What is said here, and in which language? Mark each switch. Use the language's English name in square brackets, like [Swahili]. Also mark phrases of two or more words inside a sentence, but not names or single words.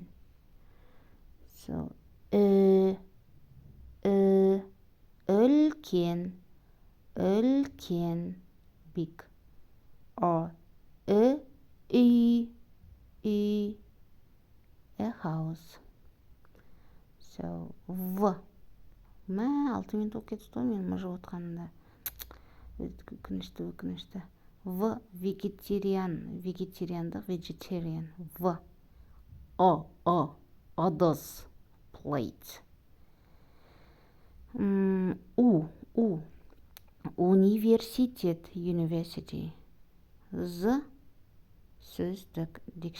[English] So, үлкен, big. Or, үй, a house. So, [Kazakh] мә, 6 минут болып кетті ғой мен мұжып отқанымда. Өкінішті. Вегетариандық, [English] vegetarian. Odors, plate. [Kazakh] Университет, university. Сөздік, dictionary.